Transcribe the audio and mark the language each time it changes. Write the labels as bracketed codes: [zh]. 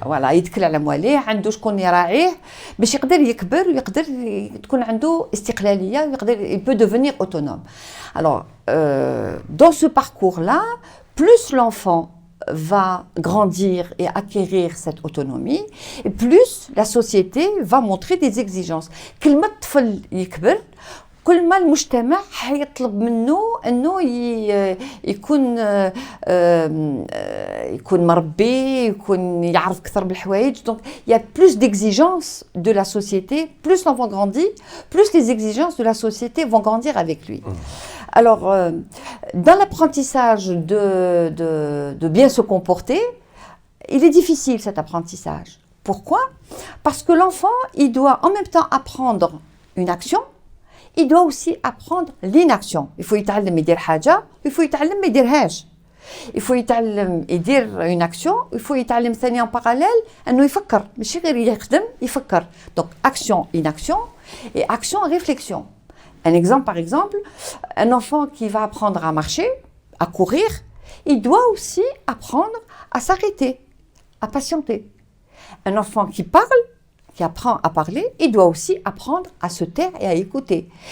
[ar] فوالا يتكل على مواليه، عنده شكون يراعيه باش يقدر يكبر ويقدر تكون عنده استقلاليه ويقدر [fr] il peut devenir autonome. Alors, dans ce parcours-là, plus l'enfant va grandir et acquérir cette autonomie, et plus la société va montrer des exigences. [ar] كل ما الطفل يكبر كل ما المجتمع حيطلب منه انه يكون مربي، يكون يعرف اكثر بالحوايج. [fr] Donc il y a plus d'exigences de la société, plus l'enfant grandit, plus les exigences de la société vont grandir avec lui. Alors dans l'apprentissage de bien se comporter, il est difficile cet apprentissage. Pourquoi? Parce que l'enfant, il doit en même temps apprendre une action. Il doit aussi apprendre l'inaction. Il faut [ar] يتعلم يدير حاجة, [fr] il faut [ar] يتعلم ما يديرهاش. Il faut يتعلم يدير [fr] une action, [ar] il faut يتعلم ثاني [fr] en parallèle [ar] أنه يفكر, ماشي غير يخدم, يفكر. [fr] Donc action, inaction et action, réflexion. Un exemple par exemple, un enfant qui va apprendre à marcher, à courir, il doit aussi apprendre à s'arrêter, à patienter. Un enfant qui parle, qui apprend à parler, il doit aussi apprendre à se taire et à écouter.